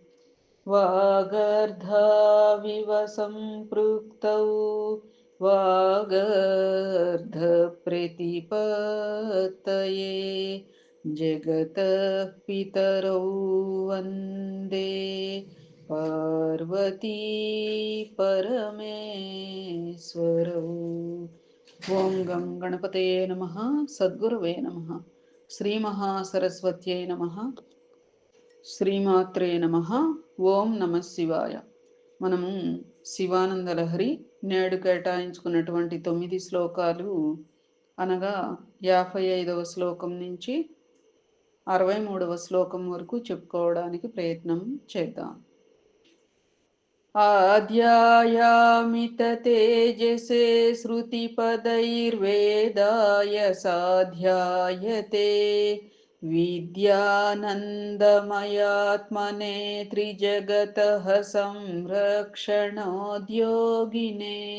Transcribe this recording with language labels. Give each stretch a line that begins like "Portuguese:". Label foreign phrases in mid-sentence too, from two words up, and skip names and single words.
Sanskrit: वागर्धाविव सम्पृक्तौ वागर्धप्रतिपत्तये जगतः पितरौ वन्दे पार्वती परमेश्वरौ। ಓಂ ಗಂ ಗಣಪತಯೇ ನಮಃ ಸದ್ಗುರುವೇ ನಮಃ ಶ್ರೀ ಮಹಾಸರಸ್ವತ್ಯೈ ನಮಃ శ్రీమాత్రే నమః. ఓం నమః శివాయ.
Telugu: మనము శివానంద లహరి నేడు కేటాయించుకున్నటువంటి 9 శ్లోకాలు అనగా 55వ శ్లోకం నుంచి 63వ శ్లోకం వరకు చెప్పుకోవడానికి ప్రయత్నం చేద్దాం.
Sanskrit: आद्यायामित तेजसे श्रुतिपदैर्वेदाय साध्यायते विद्यानन्दमयात्मने त्रिजगतः संरक्षणोद्योगिने